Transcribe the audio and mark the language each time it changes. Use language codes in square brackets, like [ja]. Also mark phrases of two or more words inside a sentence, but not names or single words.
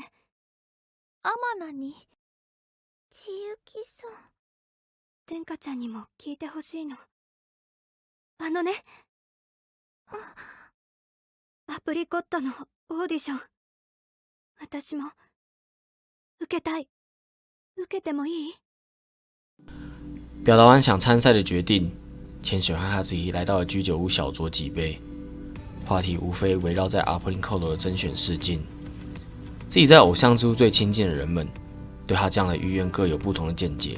[ja] アマナに？千雪さん。天下ちゃんにも聞いてほしいの。ね、アプリコットのオーディション、私も受けたい。受けてもいい？ [zh] 表达完想参赛的决定，千雪和哈子怡来到了居酒屋小酌几杯，话题无非围绕在阿普林寇斗的甄选试镜。自己在偶像之路最亲近的人们，对他这样的意愿各有不同的见解。